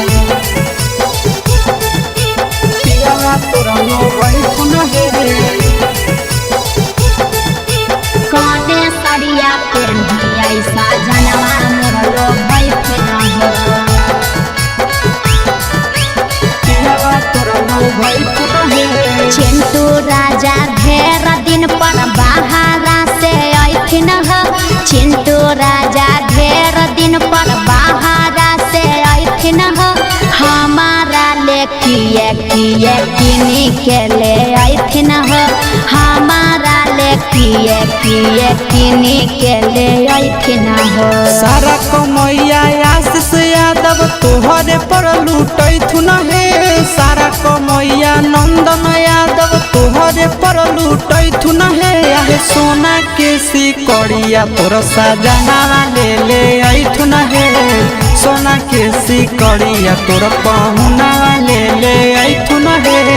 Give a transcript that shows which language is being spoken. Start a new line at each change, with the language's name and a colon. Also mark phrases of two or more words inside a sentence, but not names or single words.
Maithili: पियावा तोरा लो भैथुन हे कौने सड़िया पेन्हियै सजनवा मोरा लो भैथिन हो पियावा तोरा लो भैथुन हे चिंटू राजा ढेर दिन पर बाहरा से ऐथिन हो चिंटू राजा ढेर दिन पर बाहरा से ऐथिन हो हमारा ले किए किए किनी के ले ऐथिन हो हमारा ले किए किए किनी के ले ऐथिन हो सारा कमैया आशीष यादव तोहरे पर लूटैथुन हे सारा कमैया नंदन यादव तोहरे पर लूटैथुन हे आहे सोना के सिकड़िया तोर सजना ले ऐथुन हे सोना के सिकड़िया तोर पहुना ले ऐथुन हे